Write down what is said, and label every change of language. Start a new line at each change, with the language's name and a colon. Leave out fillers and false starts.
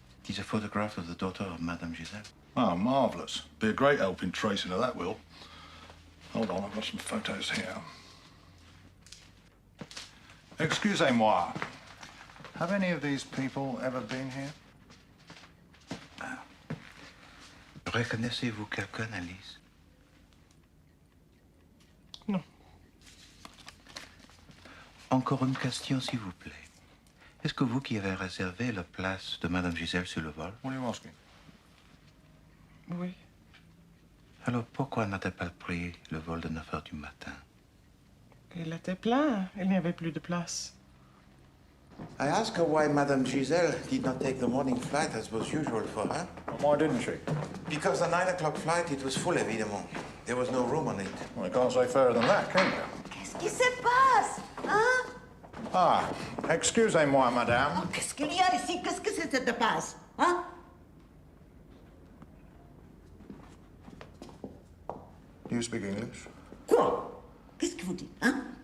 English: It is a photograph of the daughter of Madame Giselle. Oh, marvellous. Be a great help in tracing her, that will. Hold on, I've got some photos here.
French: Excusez-moi.
English: Have any of these people ever been here?
French: Reconnaissez-vous quelqu'un, Alice? Non. Encore une question, s'il vous plaît. Est-ce que vous qui avez réservé la place de Madame Giselle sur le vol?
English: What are you asking?
French: Oui. Alors pourquoi n'a-t-elle pas pris le vol de 9 heures du matin? Il était plein. Il n'y avait plus de place.
English: I asked her why Madame Giselle did not take the morning flight as was usual for her. Why didn't she? Because the 9 o'clock flight, it was full, évidemment. There was no room on it. Well, you can't say fairer than that, can you?
French: Qu'est-ce qui se passe, hein? Ah, excusez-moi, madame. Oh, qu'est-ce qu'il y a ici? Qu'est-ce que ça te passe, hein?
English: Do you speak English?
French: Quoi? Qu'est-ce que vous dites, hein?